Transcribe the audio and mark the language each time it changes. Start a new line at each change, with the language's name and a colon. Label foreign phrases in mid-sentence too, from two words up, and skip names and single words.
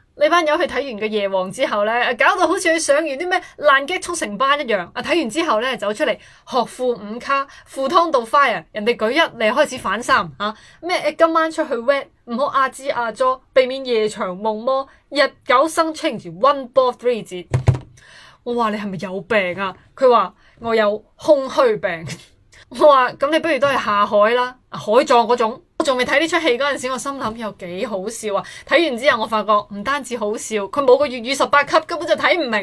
Cantonese: 呢班友去睇完個夜王之後咧，搞到好似去上完啲咩爛 gag 速成班一樣。睇完之後咧，走出嚟學富5卡，赴湯蹈 fire，人哋舉一，你開始反三咩？今晚出去 wet， 唔好阿支阿咗，避免夜長夢魔，日久生
English: change one ball
Cantonese: 3 節。我話你係咪有病啊？佢話我有空虛病。我話咁你不如都係下海啦，海葬嗰種。我仲未睇呢出戲嗰陣時，我心諗有幾好笑啊！睇完之後我發覺唔單止好笑，佢冇個粵語18級根本就睇唔明。